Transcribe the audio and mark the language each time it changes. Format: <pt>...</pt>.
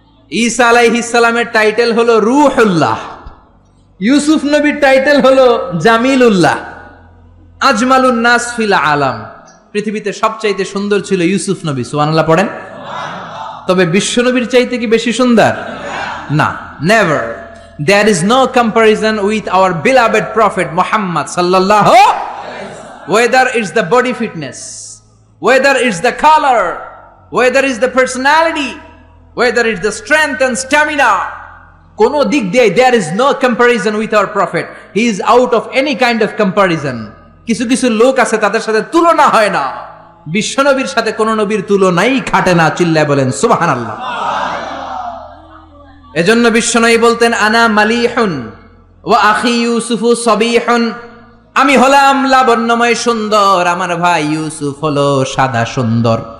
<bn>ঈসা আলাইহিস সালামের টাইটেল হলো রূহুল্লাহ। ইউসুফ নবীর টাইটেল হলো জামিলুল্লাহ।</bn> <ar>আজমালুন নাস ফিল আলাম।</ar> <bn>পৃথিবীতে সবচাইতে সুন্দর ছিল ইউসুফ নবী, সুবহানাল্লাহ পড়েন। তবে বিশ্ব নবীর চাইতে কি বেশি সুন্দর? না, never.</bn> <en>There is no comparison with our beloved Prophet Muhammad sallallahu. Whether it's the body fitness, whether it's the color, whether it's the personality, whether it's the strength and stamina,</en> <bn>কোনো দিক দিয়ে</bn> <en>there is no comparison with our Prophet. He is out of any kind of comparison.</en> <bn>কিছু কিছু লোক আছে তাদের সাথে তুলনা হয় না, বিশ্ব নবীর সাথে কোন নবীর তুলনাই খাটে না। চিল্লায় বলেন সুবহানাল্লাহ। এজন্য বিশ্বনবী বলতেন</bn> <ar>আনা মালিহুন ওয়া আখি ইউসুফু সবিহুন,</ar> <bn>আমি হলাম লাবণ্যময় সুন্দর, আমার ভাই ইউসুফ হলো সাদা সুন্দর।</bn>